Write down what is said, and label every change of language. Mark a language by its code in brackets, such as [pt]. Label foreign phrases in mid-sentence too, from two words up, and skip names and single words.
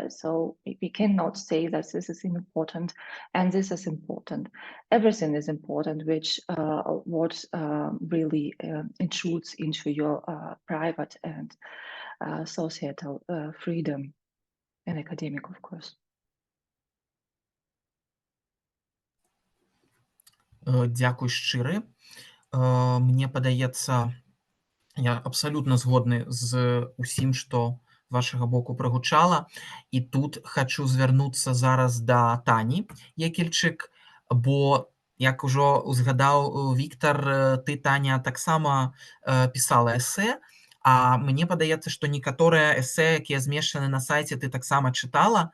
[en] So we cannot say that this is important and this is important. Everything is important, which what really intrudes into your private and societal freedom, and academic, of course. [be] Дзякуй шчыры. Мне падаецца, я абсалютна згодны з усім, што вашага боку прагучала. І тут хачу звярнуцца зараз да Тані Yekelchik, бо, як ужо узгадаў Віктор, ты, Таня, таксама пісала эсэ, а мне падаецца, што некаторыя эсэ, якія змешчаны на сайце, ты таксама чытала.